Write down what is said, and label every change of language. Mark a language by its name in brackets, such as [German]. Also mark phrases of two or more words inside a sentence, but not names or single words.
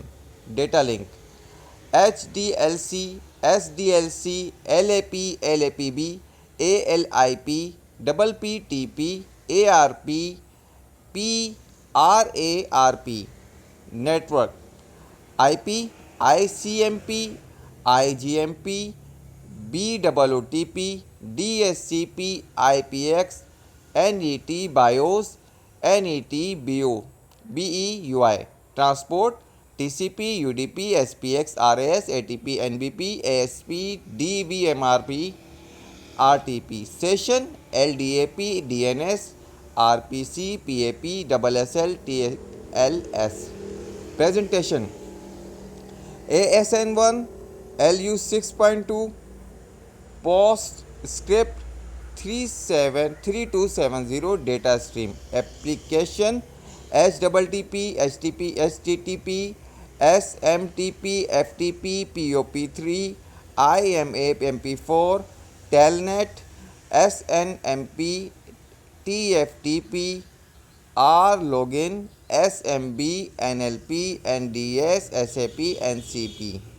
[English] data link. HDLC، SDLC، LAP، LAPB، ALIP، PPTP، ARP، PRARP۔ network. IP، ICMP، IGMP، BOOTP، DHCP، IPX، NET BIOS، NET BEUI۔ ٹرانسپورٹ۔ TCP، UDP، SPX، RAS، ATP، NBP، ASP، DVMRP، RTP۔ سیشن۔ LDAP، DNS، RPC، PAP، SSL، TLS۔ پریزنٹیشن۔ ASN1، LU 6.2، PostScript 3270۔ data stream. ایپلیکیشن۔ HTTP، HTTP، SMTP، FTP، POP3، IMAP MP4، TELNET، SNMP، TFTP، RLogin، SMB، NLP، NDS، SAP، NCP۔